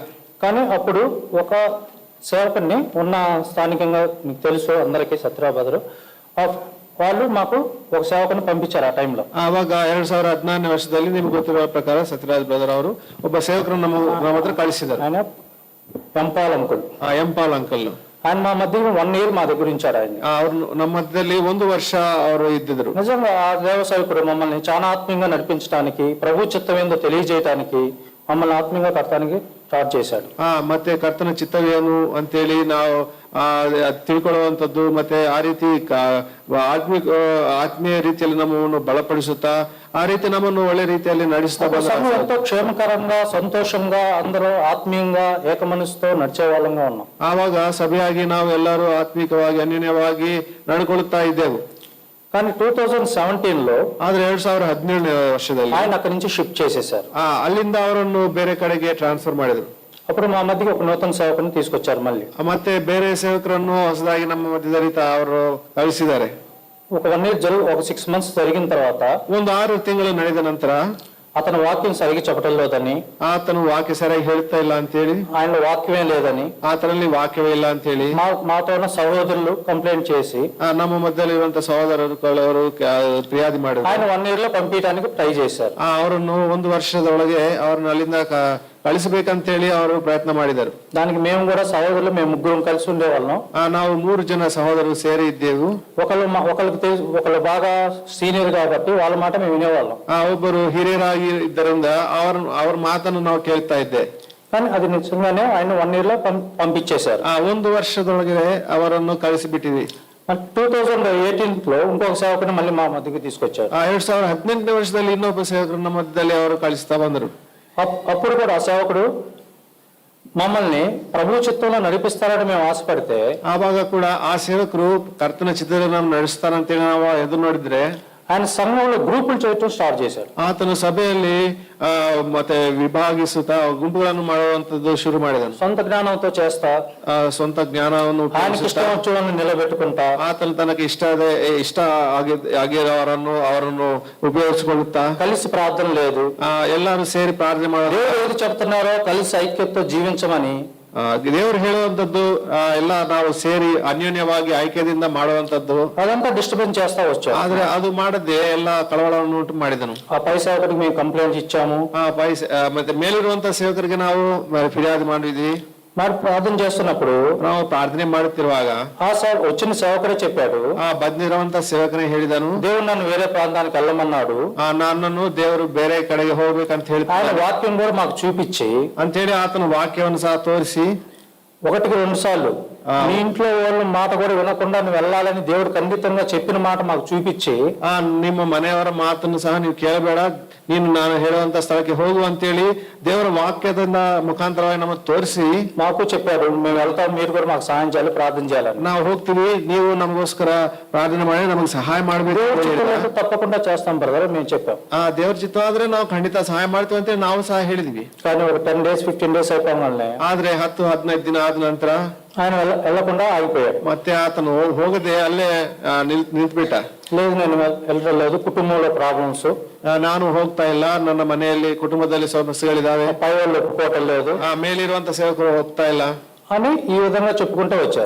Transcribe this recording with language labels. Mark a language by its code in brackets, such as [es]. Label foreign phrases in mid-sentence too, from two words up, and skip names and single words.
[te] కానీ అప్పుడు ఒక సేవకుని ఉన్న స్థానికంగా మీకు తెలుసు అందరికీ సత్యరాబాదరు వాళ్ళు మాకు ఒక సేవకుని పంపించారు ఆ టైంలో. [kn] ಆವಾಗ 2016ನೇ ವರ್ಷದಲ್ಲಿ ನಿಮ್ಗೆ ಗೊತ್ತಿರುವ ಪ್ರಕಾರ ಸತ್ಯರಾಜ್ ಬ್ರದರ್ ಅವರು ಒಬ್ಬ ಸೇವಕರು ನಮ್ಮ ಹತ್ರ ಕಳಿಸಿದ್ದಾರೆ. [te] ఆయన ఎంపాల్ అంకుల్. [kn] ಎಂಪಾಲ್ ಅಂಕಲ್ [te] ఆయన మా మధ్య 1 year మా దగ్గర ఉంచారు. ఆయన [kn] ಅವ್ರು ನಮ್ಮ ಮಧ್ಯದಲ್ಲಿ 1 ವರ್ಷ ಅವರು ఇద్దరు. [te] నిజంగా ఆ దేవ సేవకుడు మమ్మల్ని చాలా ఆత్మీయంగా నడిపించడానికి, ప్రభు చిత్తం ఏందో తెలియజేయడానికి, మమ్మల్ని ఆత్మీయంగా కడతానికి స్టార్ట్ చేశాడు. [kn] ಮತ್ತೆ ಕರ್ತನ ಚಿತ್ತವೇನು ಅಂತೇಳಿ ನಾವು ತಿಳ್ಕೊಳ್ಳುವಂಥದ್ದು, ಮತ್ತೆ ಆ ರೀತಿ ಆತ್ಮೀಯ ರೀತಿಯಲ್ಲಿ ನಮ್ಮನ್ನು ಬಲಪಡಿಸುತ್ತಾ ಆ ರೀತಿ ನಮ್ಮನ್ನು ಒಳ್ಳೆ ರೀತಿಯಲ್ಲಿ ನಡೆಸ್ತಾ [te] సంఘం ఎంతో క్షేమకరంగా సంతోషంగా అందరూ ఆత్మీయంగా ఏక మనసుతో నడిచే వాళ్ళంగా ఉన్నాం. [kn] ಆವಾಗ ಸಭೆಯಾಗಿ ನಾವು ಎಲ್ಲರೂ ಆತ್ಮಿಕವಾಗಿ ಅನ್ಯೋನ್ಯವಾಗಿ ನಡ್ಕೊಳ್ತಾ ಇದ್ದೆವು. [te] కానీ 2017లో [kn] ಆದ್ರೆ 2017ನೇ ವರ್ಷದಲ್ಲಿ [te] ఆయన అక్కడి నుంచి షిఫ్ట్ చేసేశారు. [kn] ಅಲ್ಲಿಂದ ಅವರನ್ನು ಬೇರೆ ಕಡೆಗೆ ಟ್ರಾನ್ಸ್ಫರ್ ಮಾಡಿದ್ರು. [te] అప్పుడు మా మధ్యకి ఒక నూతన సేవకుని తీసుకొచ్చారు. మళ్ళీ [kn] ಮತ್ತೆ ಬೇರೆ ಸೇವಕರನ್ನು ಹೊಸದಾಗಿ ನಮ್ಮ ಮಧ್ಯದಲ್ಲಿ ಅವರು ಕಳಿಸಿದ್ದಾರೆ. [te] ఒక 1 year ఒక 6 months జరిగిన తర్వాత, [kn] ಒಂದು 6 ತಿಂಗಳು ನಡೆದ ನಂತರ [te] అతను వాక్యం సరిగ్గా చెప్పడం లేదని, [kn] ಆತನು ವಾಕ್ಯ ಸರಿಯಾಗಿ ಹೇಳ್ತಾ ಇಲ್ಲ ಅಂತ ಹೇಳಿ, [te] ఆయనలో వాక్యమే లేదని, [kn] ಆತನಲ್ಲಿ ವಾಕ್ಯವೇ ಇಲ್ಲ ಅಂತ ಹೇಳಿ [te] మాతో ఉన్న సహోదరులు కంప్లైంట్ చేసి [kn] ನಮ್ಮ ಮಧ್ಯದಲ್ಲಿ ಇರುವಂತಹ ಸಹೋದರರು ಫಿರ್ಯಾದಿ ಮಾಡಿದ್ರು. [te] ఆయన 1 year లో పంపించడానికి ట్రై చేశారు. [kn] ಅವರನ್ನು 1 ವರ್ಷದೊಳಗೆ ಅವ್ರನ್ನ ಅಲ್ಲಿಂದ ಕಳಿಸಬೇಕಂತ ಹೇಳಿ ಅವರು ಪ್ರಯತ್ನ ಮಾಡಿದರು. [te] దానికి మేము కూడా సహోదరులు మేము ముగ్గురం కలిసి ఉండేవాళ్ళం. [kn] ನಾವು 3 ಜನ ಸಹೋದರರು ಸೇರಿ ಇದ್ದೆವು. [te] ఒకళ్ళు బాగా సీనియర్ కాబట్టి వాళ్ళ మాట మేము వినేవాళ్ళం. [kn] ಒಬ್ಬರು ಹಿರಿಯರಾಗಿ ಇದ್ದರಿಂದ ಅವ್ರ ಮಾತನ್ನು ನಾವು ಕೇಳ್ತಾ ಇದ್ದೆ. [te] కానీ అది నిజంగానే ఆయన 1 year లో పంపించేశారు. [kn] 1 ವರ್ಷದೊಳಗೆ ಅವರನ್ನು ಕಳಿಸಿಬಿಟ್ಟಿವಿ. [te] 2018లో ఇంకొక సేవకుని మళ్ళీ మా మధ్యకి తీసుకొచ్చారు. [kn] 2018ನೇ ವರ್ಷದಲ್ಲಿ ಇನ್ನೊಬ್ಬ ಸೇವಕರು ನಮ್ಮ ಮಧ್ಯದಲ್ಲಿ ಅವರು ಕಳಿಸ್ತಾ ಬಂದರು. [te] అప్పుడు కూడా ఆ సేవకుడు మమ్మల్ని ప్రభు చిత్తంలో నడిపిస్తారని మేము ఆశపడితే, [kn] ಆವಾಗ ಕೂಡ ಆ ಸೇವಕರು ಕರ್ತನ ಚಿತ್ತದಲ್ಲಿ ನಾವು ನಡೆಸ್ತಾರಂತೇಳಿ ನಾವು ಎದುರು ನೋಡಿದ್ರೆ, [te] ఆయన సంఘంలో గ్రూపులు చేయటం స్టార్ట్ చేశాడు. [kn] ಆತನ ಸಭೆಯಲ್ಲಿ ಮತ್ತೆ ವಿಭಾಗಿಸುತ್ತಾ ಗುಂಪುಗಳನ್ನು ಮಾಡುವಂತದ್ದು ಶುರು ಮಾಡಿದನು. [te] సొంత జ్ఞానంతో చేస్తా, [kn] ಸ್ವಂತ ಜ್ಞಾನವನ್ನು [te] ఆయనకి ఇష్టం వచ్చేవాళ్ళని నిలబెట్టుకుంటా, [kn] ಆತನ ತನಗೆ ಇಷ್ಟ ಅವರನ್ನು ಉಪಯೋಗಿಸಿಕೊಳ್ಳುತ್ತಾ, [te] కలిసి ప్రార్థన లేదు, [kn] ಎಲ್ಲರೂ ಸೇರಿ ಪ್ರಾರ್ಥನೆ ಮಾಡೋದು, [te] దేవుడు ఏది చెప్తున్నారో కలిసి ఐక్యతతో జీవించమని [kn] ದೇವರು ಹೇಳುವಂತದ್ದು ಎಲ್ಲ ನಾವು ಸೇರಿ ಅನ್ಯೋನ್ಯವಾಗಿ ಐಕ್ಯದಿಂದ ಮಾಡುವಂತದ್ದು, [te] అదంతా డిస్టర్బెన్స్ చేస్తా వచ్చాం. [kn] ಆದ್ರೆ ಅದು ಮಾಡದೆ ಎಲ್ಲ ಕಳವಳವನ್ನು ಉಂಟು ಮಾಡಿದನು. [te] ఆ పై సేవకుడికి మేము కంప్లైంట్ ఇచ్చాము. [kn] ಮತ್ತೆ ಮೇಲಿರುವಂತ ಸೇವಕರಿಗೆ ನಾವು ಫಿರ್ಯಾದಿ ಮಾಡಿದ್ವಿ. [te] మరి ప్రార్థన చేస్తున్నప్పుడు [kn] ನಾವು ಪ್ರಾರ್ಥನೆ ಮಾಡುತ್ತಿರುವಾಗ [te] వచ్చిన సేవకుడే చెప్పాడు, [kn] ಬಂದಿರುವಂತ ಸೇವಕನೇ ಹೇಳಿದನು, [te] దేవుడు నన్ను వేరే ప్రాంతానికి వెళ్ళమన్నాడు, [kn] ನನ್ನನ್ನು ದೇವರು ಬೇರೆ ಕಡೆಗೆ ಹೋಗ್ಬೇಕಂತ ಹೇಳಿ [te] ఆయన వాక్యం కూడా మాకు చూపించి [kn] ಅಂತ ಹೇಳಿ ಆತನ ವಾಕ್ಯವನ್ನು ಸಹ ತೋರಿಸಿ [te] 1-2 సార్లు మీ ఇంట్లో వాళ్ళ మాట కూడా వినకుండా నువ్వు వెళ్ళాలని దేవుడు ఖండితంగా చెప్పిన మాట మాకు చూపించి, [kn] ನಿಮ್ಮ ಮನೆಯವರ ಮಾತನ್ನು ಸಹ ನೀವು ಕೇಳಬೇಡ, ನೀನು ನಾನು ಹೇಳುವಂತ ಸ್ಥಳಕ್ಕೆ ಹೋಗು ಅಂತೇಳಿ ದೇವರ ವಾಕ್ಯದಿಂದ ಮುಖಾಂತರವಾಗಿ ನಮಗೆ ತೋರಿಸಿ [te] మాకు చెప్పాడు, మేము వెళ్తాం, మీరు కూడా మాకు సహాయం చేయాలి, ప్రార్థన చేయాలని. [kn] ನಾವು ಹೋಗ್ತೀವಿ, ನೀವು ನಮಗೋಸ್ಕರ ಪ್ರಾರ್ಥನೆ ಮಾಡಿ ನಮಗೆ ಸಹಾಯ ಮಾಡಬೇಕು. [te] తప్పకుండా చేస్తాం బ్రదర్ మేము చెప్పాం. [kn] ದೇವ್ರ ಚಿತ್ತ ಆದ್ರೆ ನಾವು ಖಂಡಿತ ಸಹಾಯ ಮಾಡ್ತೀವಿ ಅಂತ ನಾವು ಸಹ ಹೇಳಿದ್ವಿ. [te] కానీ ఒక 10 days 15 days అయిపోగానే, [kn] ಆದ್ರೆ 10-15 ದಿನ ಆದ ನಂತರ [te] ఆయన వెళ్లకుండా ఆగిపోయాడు. [kn] ಮತ್ತೆ ಆತನು ಹೋಗದೆ ಅಲ್ಲೇ ನಿಂತ್ಬಿಟ್ಟ. [te] లేదు నేను వెళ్ళలేదు, కుటుంబంలో ప్రాబ్లమ్స్, [kn] ನಾನು ಹೋಗ್ತಾ ಇಲ್ಲ, ನನ್ನ ಮನೆಯಲ್ಲಿ ಕುಟುಂಬದಲ್ಲಿ ಸಮಸ್ಯೆಗಳಿದಾವೆ, [te] పై వాళ్ళు ఒప్పుకోవటం లేదు, [kn] ಮೇಲಿರುವಂತ ಸೇವಕರು ಹೋಗ್ತಾ ಇಲ್ಲ [te] అని ఈ విధంగా చెప్పుకుంటూ వచ్చారు.